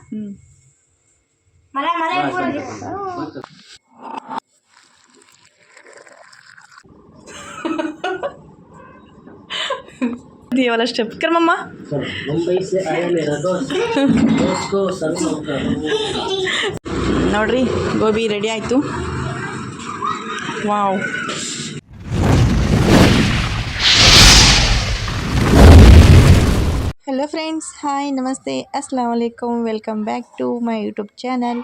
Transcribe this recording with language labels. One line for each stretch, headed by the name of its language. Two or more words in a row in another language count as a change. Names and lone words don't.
Marathi: मला
Hindi: ये वाला स्टेप कर मम्मा। मुंबई से आया मेरा दोस्त को सर्व
Kannada: ನೋಡ್ರಿ ಗೋಬಿ ರೆಡಿ ಆಯಿತು।
English: wow, hello friends, hi, ನಮಸ್ತೆ,
Arabic: السلام عليكم,
English: welcome back to my YouTube channel.